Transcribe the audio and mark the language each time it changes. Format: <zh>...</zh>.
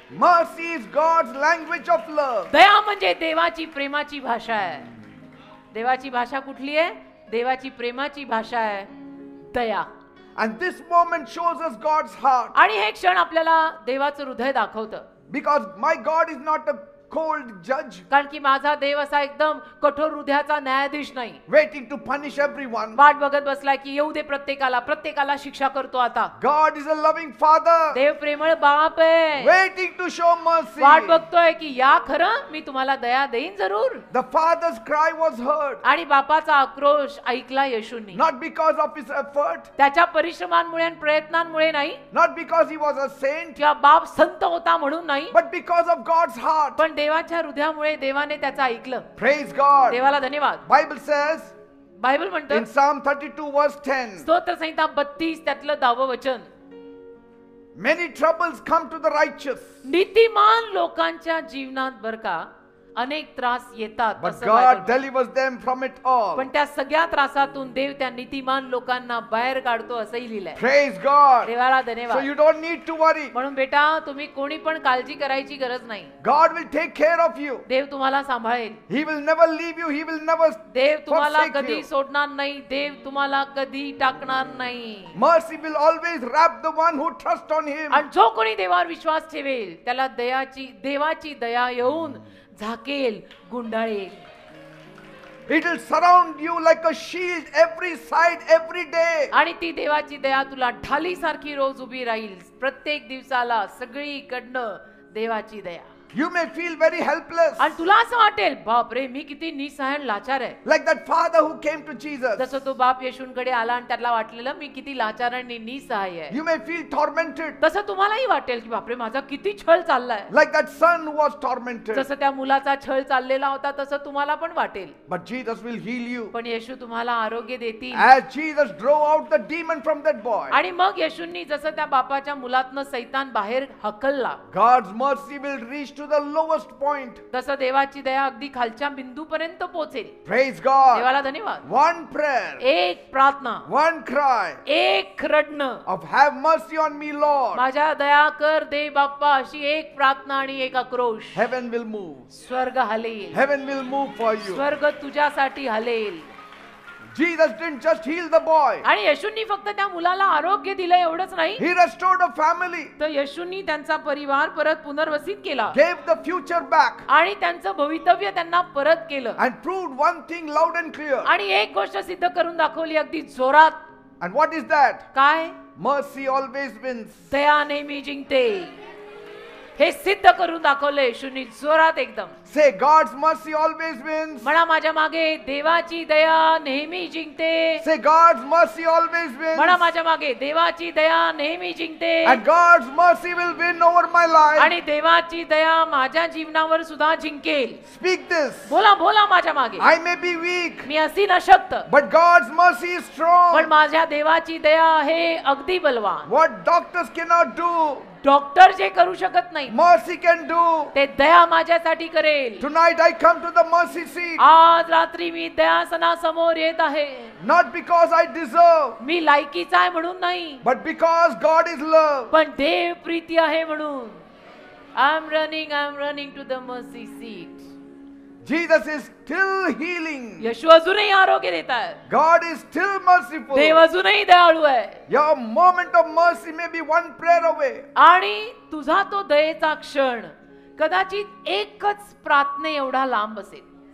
<en>Mercy is God's language of love.</en> <mr>दया म्हणजे देवाची प्रेमाची भाषा आहे. देवाची भाषा कुठली आहे? देवाची प्रेमाची भाषा आहे दया.</mr> <en>And this moment shows us God's heart.</en> <mr>आणि हे क्षण आपल्याला देवाचं हृदय दाखवतं.</mr> <en>Because my God is not a cold judge</en> <mr>कारण की माझा देव असा एकदम कठोर हृदयाचा न्यायाधीश नाही,</mr> <en>waiting to punish everyone.</en> <mr>वाट बघत बसलाय की येऊ दे प्रत्येकाला शिक्षा करतो आता.</mr> <en>God is a loving father,</en> <mr>देव प्रेमळ बाप आहे,</mr> <en>waiting to show mercy.</en> <mr>वाट बघतोय की या खरं मी तुम्हाला दया देईन जरूर.</mr> <en>The father's cry was heard,</en> <mr>आणि बापाचा आक्रोश ऐकला येशूंनी,</mr> <en>not because of his effort,</en> <mr>त्याच्या परिश्रमांमुळे आणि प्रयत्नांमुळे नाही,</mr> <en>not because he was a saint,</en> <mr>किंवा बाप संत होता म्हणून नाही,</mr> <en>but because of God's heart.</en> <mr>पण देवाच्या हृदयामुळे देवाने त्याचं ऐकलं.</mr> <en>Praise God.</en> <mr>देवाला धन्यवाद.</mr> <en>Bible says</en> <mr>बायबल म्हणतं</mr> <en>in Psalm 32 verse 10,</en> <mr>स्तोत्र संहिता 32 त्यातलं 10वं वचन,</mr> <en>many troubles come to the righteous,</en> <mr>नीतिमान लोकांच्या जीवनात बर का अनेक त्रास येतात,</mr> <en>but</en> <mr>असं</mr> <en>God</en> <mr>बायबल म्हणतं.</mr> <en>delivers them from it all.</en> <mr>पण त्या सगळ्या त्रासातून देव त्या नीतिमान लोकांना बाहेर काढतो असंही लिहिलंय.</mr> <en>Praise God.</en> <mr>देवाला</mr> <en>So</en> <mr>धन्यवाद.</mr> <en>you don't need to worry.</en> <mr>म्हणून बेटा तुम्ही कोणी पण काळजी करायची गरज नाही.</mr> <en>God will take care of you.</en> <mr>देव तुम्हाला सांभाळेल.</mr> <en>He will never leave you. He will never</en> <mr>देव तुम्हाला</mr> <en>forsake</en> <mr>कधी</mr> <en>you.</en> <mr>सोडणार नाही. देव तुम्हाला कधी टाकणार नाही.</mr> <en>Mercy will always wrap the one who trusts on Him.</en> <mr>आणि जो कोणी देवावर विश्वास ठेवेल त्याला देवाची दया येऊन झाकेल, गुंडाळेल.</mr> <en>It will surround you like a shield every side, every day.</en> <mr>आणि ती देवाची दया तुला ढालीसारखी रोज उभी राहील. प्रत्येक दिवसाला सगळीकडनं देवाची दया.</mr> <en>You may feel very helpless.</en> <mr>आणि तुला असं वाटेल बापरे मी किती निसहाय लाचार आहे.</mr> <en>Like that father who came to Jesus.</en> <mr>जसं तो बाप येशूंकडे आला आणि त्याला वाटलेलं मी किती लाचार आणि निसहाय आहे.</mr> <en>You may feel tormented.</en> <mr>तसं तुम्हालाही वाटेल की बापरे माझा किती छळ चाललाय.</mr> <en>Like that son who was tormented.</en> <mr>जसं त्या मुलाचा छळ चाललेला होता तसं तुम्हाला पण वाटेल.</mr> <en>But Jesus will heal you.</en> <mr>पण येशू तुम्हाला आरोग्य देतील.</mr> <en>As Jesus drove out the demon from that boy.</en> <mr>आणि मग येशूंनी जसं त्या बापाच्या मुलातनं सैतान बाहेर हकलला,</mr> <en>God's mercy will reach to the lowest point.</en> <mr>तसं देवाची दया अगदी खालच्या बिंदूपर्यंत पोहोचेल.</mr> <en>Praise God.</en> <mr>देवाला धन्यवाद.</mr> <en>One prayer,</en> <mr>एक प्रार्थना,</mr> <en>one cry</en> <mr>एक रडणं,</mr> <en>of have mercy on me, Lord.</en> <mr>माझ्या दया कर दे बाप्पा, अशी एक प्रार्थना आणि एक आक्रोश.</mr> <en>Heaven will move.</en> <mr>स्वर्ग हलेल.</mr> <en>Heaven will move for you.</en> <mr>स्वर्ग तुझ्यासाठी हलेल.</mr> <en>Jesus didn't just heal the boy.</en> <mr>आणि येशूंनी फक्त त्या मुलाला आरोग्य दिलं एवढंच नाही,</mr> <en>He restored a family.</en> <mr>तर येशूंनी त्यांचा परिवार परत पुनर्वसित केला</mr> <en>Gave the future back.</en> <mr>आणि त्यांचं भवितव्य त्यांना परत केलं.</mr> <en>And proved one thing loud and clear.</en> <mr>आणि एक गोष्ट सिद्ध करून दाखवली अगदी जोरात.</mr> <en>And what is that?</en> <mr>काय?</mr> <en>Mercy always wins.</en> <mr>दया नेहमी जिंकते. हे सिद्ध करून दाखवले येशूंनी जोरात एकदम.</mr> <en>Say, God's mercy always wins.</en> <mr>म्हणा माझ्या मागे देवाची दया नेहमी जिंकते.</mr> <en>Say, God's mercy always wins.</en> <mr>म्हणा माझ्या मागे देवाची दया नेहमी जिंकते.</mr> <en>And God's mercy will win over my life.</en> <mr>आणि देवाची दया माझ्या जीवनावर सुद्धा जिंकेल.</mr> <en>Speak this.</en> <mr>बोला बोला माझ्या मागे.</mr> <en>I may be weak,</en> <mr>मी असी नशक्त,</mr> <en>but God's mercy is</en> <mr>पण</mr> <en>strong.</en> <mr>माझ्या देवाची दया आहे अगदी बलवान.</mr> <en>What doctors cannot do,</en> <mr>doctor जे करू शकत नाही</mr> <en>mercy can do.</en> <mr>ते दया माझ्यासाठी करेल.</mr> <en>Tonight I come to the mercy seat,</en> <mr>आज रात्री मी दयासनासमोर येत आहे.</mr> <en>not because I deserve,</en> <mr>मी लायकीचा आहे म्हणून नाही,</mr> <en>but because God is love.</en> <mr>पण देव प्रीती आहे म्हणून.</mr> <en>I am running to the mercy seat. Jesus is still healing.</en> <mr>येशू अजूनही आरोग्य देत आहे.</mr> <en>God is still merciful.</en> <mr>देव अजूनही दयाळू आहे.</mr> <en>Your moment of mercy may be one prayer away.</en> <mr>आणि तुझा तो दयेचा क्षण कदाचित एकच प्रार्थने एवढा लांब असेल.</mr>